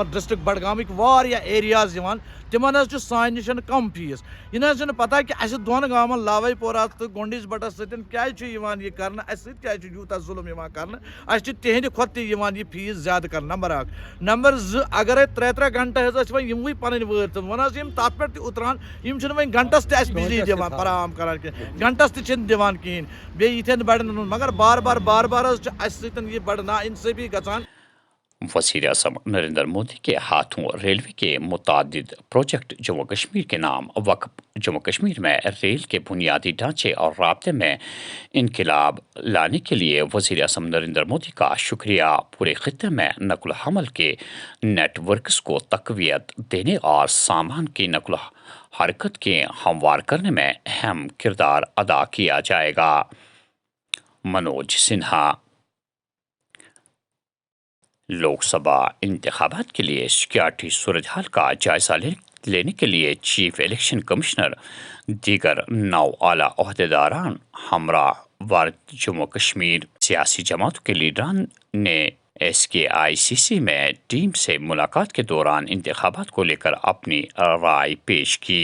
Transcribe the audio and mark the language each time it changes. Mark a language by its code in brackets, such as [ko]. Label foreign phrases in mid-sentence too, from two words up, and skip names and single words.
[ks] ڈسٹرک بڈگامٕکۍ واریاہ ایریاز یِوان تمن حظ چھُ سانہِ نِش کم فیس یہ نہ چھُنہٕ پتہ کہ اسہِ دۄن گامن لاوے پورہ تہٕ گونڈیز بٹس سۭتۍ کیازِ چھُ یِوان یہِ کرنہٕ اسہِ سۭتۍ کیازِ چھُ یوٗتاہ ظُلم یِوان کرنہٕ اسہِ چھُ تِہنٛدِ کھۄتہٕ تہِ یِوان یہِ فیس زیادٕ کرنہٕ نمبر 1 نمبر 2 اگرے 3 گھنٹہٕ حظ ٲسۍ وۄنۍ یِموٕے پنٕنۍ وٲرۍ تہٕ وۄنۍ حظ یِم تتھ پٮ۪ٹھ تہِ اُتران یِم چھِنہٕ وۄنۍ گھنٹس تہِ اسہِ بجلی دِوان فراہم کران کینٛہہ گھنٹس تہِ چھِنہٕ دِوان کِہیٖنۍ بیٚیہِ یِتھٮ۪ن بڑٮ۪ن مگر بار بار حظ چھُ اسہِ سۭتۍ یہِ بڑٕ نا اِنصٲفی گژھان۔ [ur] وزیر اعظم نریندر مودی کے ہاتھوں ریلوے کے متعدد پروجیکٹ جموں کشمیر کے نام وقف۔ جموں کشمیر میں ریل کے بنیادی ڈھانچے اور رابطے میں انقلاب لانے کے لیے وزیر اعظم نریندر مودی کا شکریہ۔ پورے خطے میں نقل و حمل کے نیٹ ورکس کو تقویت دینے اور سامان کی نقل و حرکت کے ہموار کرنے میں اہم کردار ادا کیا جائے گا۔ منوج سنہا۔ لوک سبھا انتخابات کے لیے سیکورٹی صورتحال کا جائزہ لینے کے لیے چیف الیکشن کمشنر دیگر 9 اعلیٰ عہدیداران ہمراہ وارد جموں کشمیر۔ سیاسی جماعتوں کے لیڈران نے SKICC میں ٹیم سے ملاقات کے دوران انتخابات کو لے کر اپنی رائے پیش کی۔